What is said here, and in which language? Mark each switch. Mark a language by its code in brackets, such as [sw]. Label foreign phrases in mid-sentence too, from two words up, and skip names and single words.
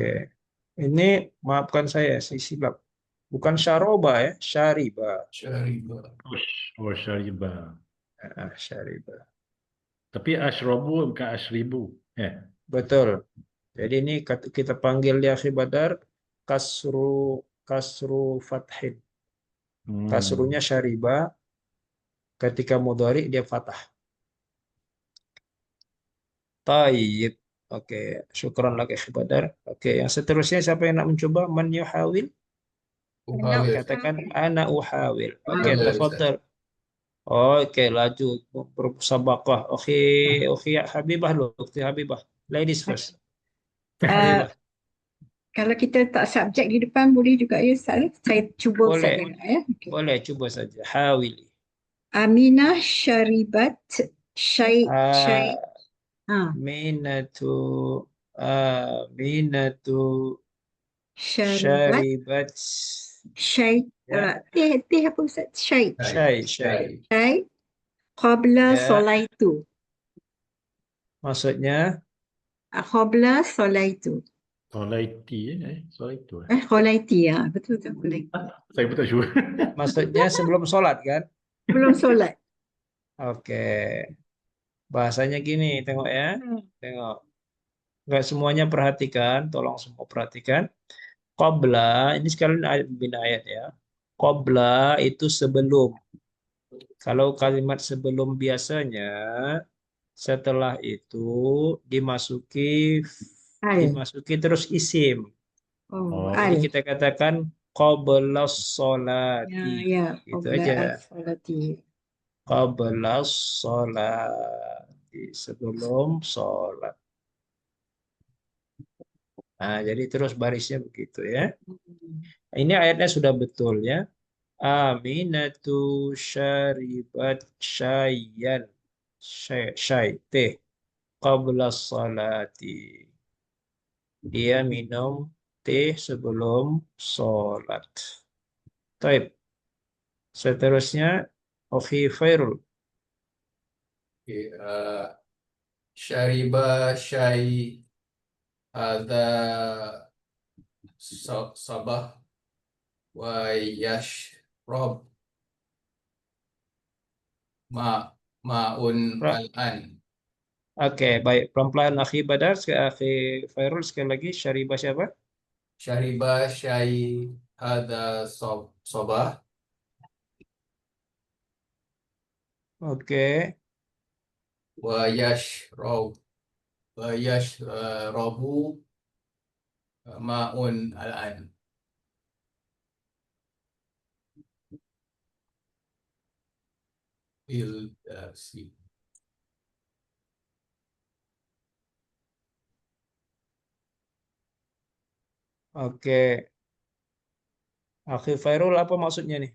[ms] Ini maafkan saya silap. Bukan syaroba ya, syariba. Oh, syariba. Syariba. Tapi ashrabu bukan ashribu. Betul. Jadi ini kita panggil di akhi Badar [ar] كسر فتح. [ms] Kasrunya syariba, ketika mudhari dia fathah. Tayyib. Oke, syukran lagi akhi Badar. Oke, yang seterusnya siapa yang nak mencoba? [ar] من يحاول? Katakan أنا أحاول. [ms] Oke, tafadhal. Oke, laju bersabaqah. Oke, Habibah lu, Ukti Habibah. [en] Ladies first. [ms] Habibah. Kalau kita tak subjek di depan boleh juga ya Ustaz. Saya cuba Boleh. saja ya. Okay. Boleh coba saja. Hawili. [ar] آمنة شربت شاي [ms] Minatu Minatu syaribat syaribat syai teh apa Ustaz? [ar] شاي قبل [ms] Ya. solaitu. Maksudnya Qabla solaitu. Solaiti. Solaitu. Qolaiti ya, betul qolaiti. Saya pun [en] tak sure. [ms] maksudnya sebelum sholat kan? Belum solat. Oke. Bahasanya gini, tengok ya. Tengok. Enggak semuanya perhatikan, tolong semua perhatikan. Qabla, ini sekalian bina ayat ya. Qabla itu sebelum. Kalau kalimat sebelum biasanya Setelah itu dimasuki Al. terus isim. Oh, Oh. Jadi al. kita katakan qablas Ya, sholati. ya. Itu Qabla aja. as-salati. [ar] قبل الصلاة. [ms] Sebelum sholat. Nah, jadi terus barisnya begitu ya. Ini ayatnya sudah betul ya. [ar] آمنة شربت شايا. Syai, teh. قبل صلاة. [ms] Dia minum teh sebelum sholat. Taib. Seterusnya, Akhi Fairul. [ar] Okay, شرب شاي ada صباح ويشرب ما ماء Ra- الآن. [ms] Oke, baik. Pelan-pelan Akhi Badar, Akhi Fairul sekali lagi. Syaribah siapa? [ar] شرب شاي ada صباح [ms] Oke. [ar] ويشرب ماء الآن. [ms] Si. Oke. Akhi Fairul apa maksudnya nih?